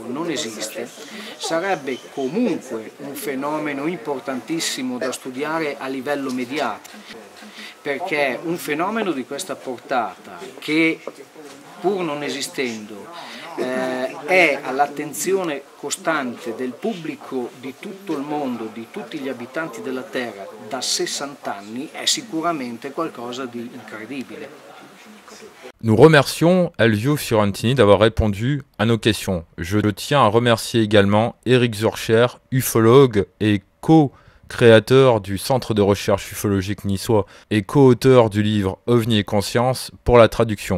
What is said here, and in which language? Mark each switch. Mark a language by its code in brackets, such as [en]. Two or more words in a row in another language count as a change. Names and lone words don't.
[it] non esiste, sarebbe comunque un fenomeno importantissimo da studiare a livello mediatico, perché un fenomeno di questa portata, che pur non esistendo è all'attenzione costante del pubblico di tutto il mondo, di tutti gli abitanti della Terra da 60 anni, è sicuramente qualcosa di incredibile. [fr] Nous remercions Elvio Fiorentini d'avoir répondu à nos questions. Je tiens à remercier également Eric Zurcher, ufologue et co-créateur du Centre de recherche ufologique niçois et co-auteur du livre OVNI et conscience pour la traduction.